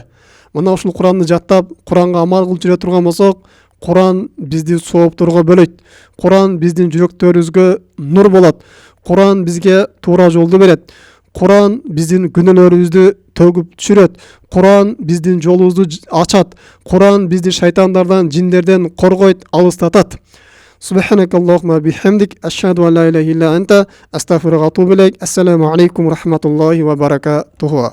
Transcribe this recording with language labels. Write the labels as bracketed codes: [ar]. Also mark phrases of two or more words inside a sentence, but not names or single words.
[ky] Мына ушул Куранды жаттап, Куранга амал кылып жүрө турган болсок, Куран бизди соопторго бөлөйт. Куран биздин жүрөктөрүбүзгө нур болот. Куран бизге туура жолду берет. Куран биздин күнөөлөрүбүздү төгүп түшүрөт. Куран биздин жолубузду ачат. Куран бизди шайтандардан, жиндерден коргойт, алыстатат. [ar] سبحانك اللهم بحمدك أشهد أن لا إله إلا أنت أستغفرك وأتوب إليك. السلام عليكم ورحمة الله وبركاته.